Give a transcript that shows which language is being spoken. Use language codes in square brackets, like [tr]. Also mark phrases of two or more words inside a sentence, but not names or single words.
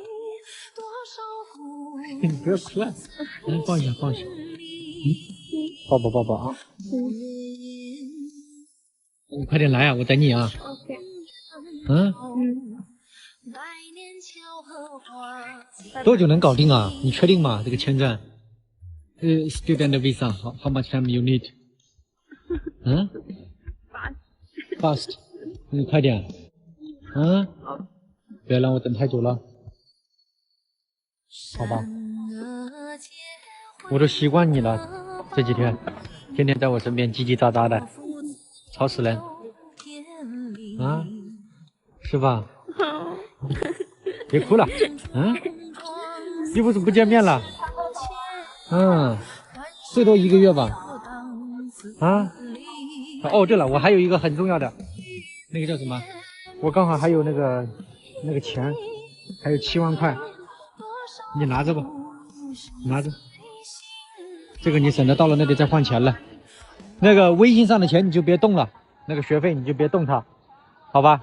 [zh] 你不要哭了，抱一下，抱一下。抱抱抱抱啊。你快點來啊，我等你啊。多久能搞定啊？你確定嗎？這個簽證 ？ [en] Student visa, how much time you need? Fast. [zh] 你快點。不要讓我等太久了，好吧？我都習慣你了，這幾天，天天在我身邊嘰嘰喳喳的，吵死人。是吧？別哭了，又不是不見面了，最多1個月吧，哦，對了，我還有一個很重要的，那個叫什麼？我剛好還有那個錢，還有7萬塊，你拿着吧，拿着，這個你省得到了那裡再換錢了。那個微信上的錢你就別動了，那個學費你就別動它，好吧？